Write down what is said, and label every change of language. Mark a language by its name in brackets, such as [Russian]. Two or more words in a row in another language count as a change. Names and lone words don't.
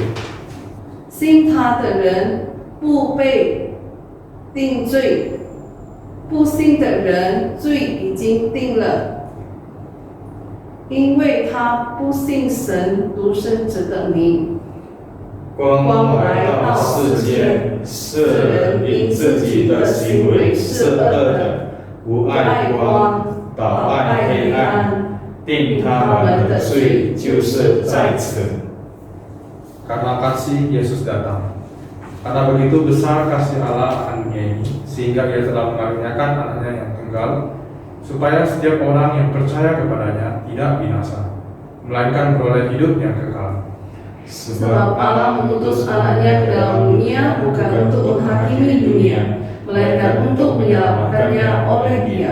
[Chinese] 信他的人不被定罪，不信的人罪已经定了，因为他不信神独生子的名。光来到世间，世人因自己的行为是恶的，不爱光，倒爱黑暗，定他们的罪就是在此。 [Indonesian] Karena kasih Yesus datang. Karena begitu besar kasih Allah akan dunia ini, sehingga Ia telah mengaruniakan anaknya yang tunggal, supaya setiap orang yang percaya kepadanya tidak binasa, melainkan beroleh hidup yang kekal. Sebab Allah mengutus anaknya ke dalam dunia bukan untuk menghakimi dunia, melainkan untuk menyelamatkannya oleh Dia.